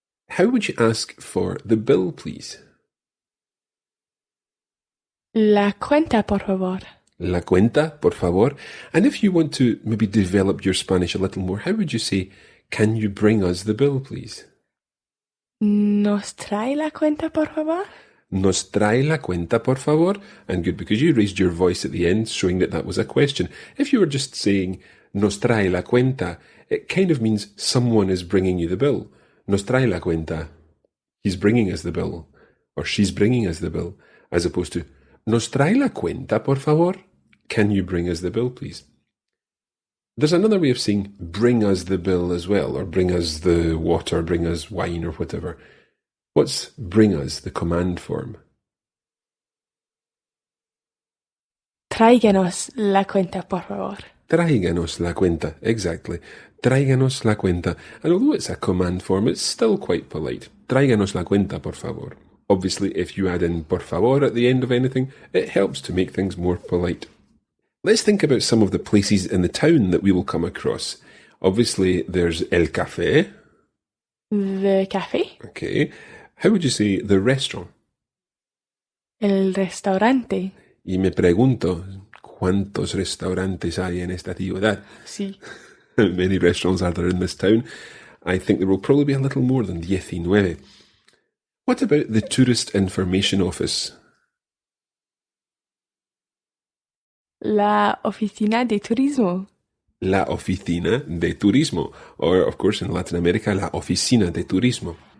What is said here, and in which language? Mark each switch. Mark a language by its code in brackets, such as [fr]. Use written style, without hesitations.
[en] How would you ask for the bill, please? [es] La cuenta, por favor. La cuenta, por favor. [en] And if you want to maybe develop your Spanish a little more, how would you say, can you bring us the bill, please? [es] ¿Nos trae la cuenta, por favor? Nos trae la cuenta, por favor. [en] And good, because you raised your voice at the end, showing that was a question. If you were just saying, [es] nos trae la cuenta, [en] it kind of means someone is bringing you the bill. [es] Nos trae la cuenta. [en] He's bringing us the bill. Or she's bringing us the bill. As opposed to, [es] nos trae la cuenta, por favor. [en] Can you bring us the bill, please? There's another way of saying bring us the bill as well, or bring us the water, bring us wine, or whatever. What's bring us, the command form? [es] Tráiganos la cuenta, por favor. Tráiganos la cuenta, exactly. Tráiganos la cuenta. [en] And although it's a command form, it's still quite polite. [es] Tráiganos la cuenta, por favor. [en] Obviously, if you add in por favor at the end of anything, it helps to make things more polite. Let's think about some of the places in the town that we will come across. Obviously, there's El Café. The café. Okay. How would you say the restaurant? [es] El restaurante. Y me pregunto, ¿cuántos restaurantes hay en esta ciudad? Sí. [en] How many restaurants are there in this town? I think there will probably be a little more than 19. What about the Tourist Information Office? [es] La oficina de turismo. La oficina de turismo. [en] Or, of course, in Latin America, [es] la oficina de turismo.